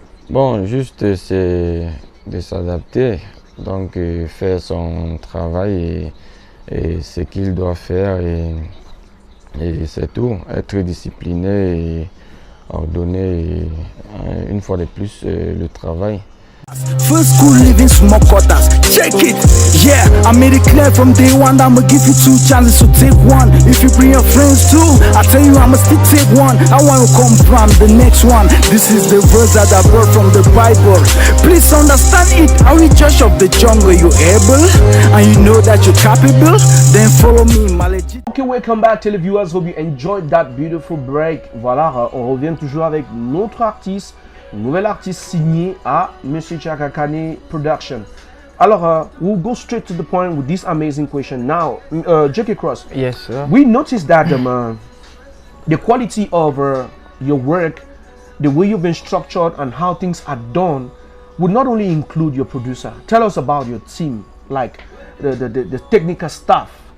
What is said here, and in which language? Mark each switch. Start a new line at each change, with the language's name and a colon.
French: Bon, juste c'est de s'adapter, donc faire son travail et ce qu'il doit faire et c'est tout. Être discipliné et ordonner et, une fois de plus le travail.
English: First school living small quarters, check it. Yeah, I made it clear from day one that I'ma give you 2 chances, so take one. If you bring your friends too, I tell you I'ma still take one. I wanna come from the next one. This is the verse that I brought from the Bible. Please understand it. Are we judge of the jungle? You able? And you know that you're capable? Then follow me, my legit. Ok, welcome back televiewers. Hope you enjoyed that beautiful break.
French: Voilà, on revient toujours avec notre artiste. Nouvel artiste signé à Monsieur Chaka Kane Production.
English: Alors, we'll go straight to the point with this amazing question. Now, JAYKAY KROZ. Yes, sir. We noticed that the quality of your work, the way you've been structured and how things are done would not only include your producer. Tell us about your team, like the technical staff.